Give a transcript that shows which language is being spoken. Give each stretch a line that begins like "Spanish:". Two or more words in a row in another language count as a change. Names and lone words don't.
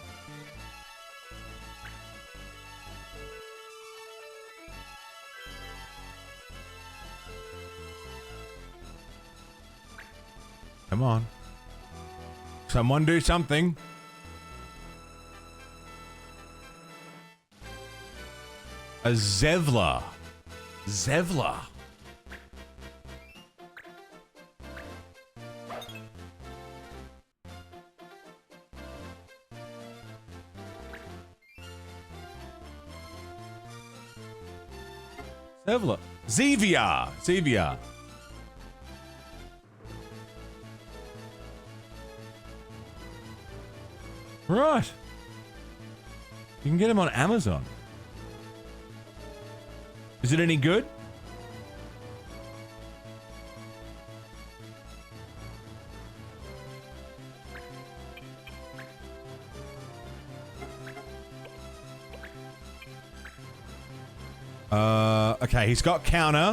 English: Come on. Someone do something. A Zevla. Zevla. Zevla. Zevia. Zevia. Right. You can get them on Amazon. Is it any good? Okay, he's got counter.